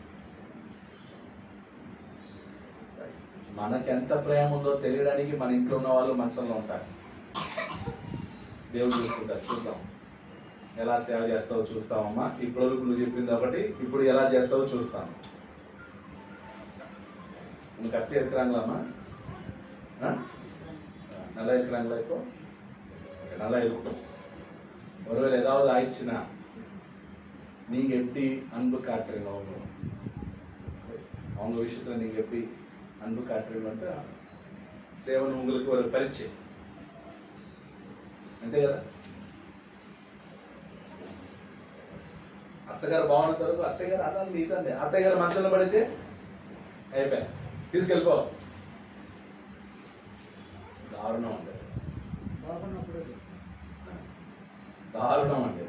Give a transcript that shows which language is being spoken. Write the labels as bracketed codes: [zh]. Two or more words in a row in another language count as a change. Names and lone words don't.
[te] మనకెంత ప్రేమ ఉందో తెలియడానికి మన ఇంట్లో ఉన్న వాళ్ళు మంచంలో ఉంటారు. దేవుడు చూసుకుంటారు. చూద్దాం ఎలా సేవ చేస్తావో చూస్తామమ్మా. ఇప్పుడు నువ్వు చెప్పింది ఒకటి, ఇప్పుడు ఎలా చేస్తావో చూస్తాను. [ta] உனக்கு அத்தை இருக்கிறாங்களாம்மா? நல்லா இருக்கிறாங்களா? இப்போ நல்லா இருக்கட்டும். ஒருவேளை ஏதாவது ஆயிடுச்சுன்னா நீங்க எப்படி அன்பு காட்டுறீங்க அவங்க விஷயத்துல நீங்க எப்படி அன்பு காட்டுறீங்கன்ட்டு தேவன் உங்களுக்கு ஒரு பரீட்சை. [te] అంతే కదా? అత్తగారు బాగున్నంత వరకు అత్తగారు అదండి ఇదండి. అత్తగారు మంచంలో పడితే అయిపోయా, తీసుకెళ్ళిపో. దారుణం ఉండేది, దారుణం ఉండేది.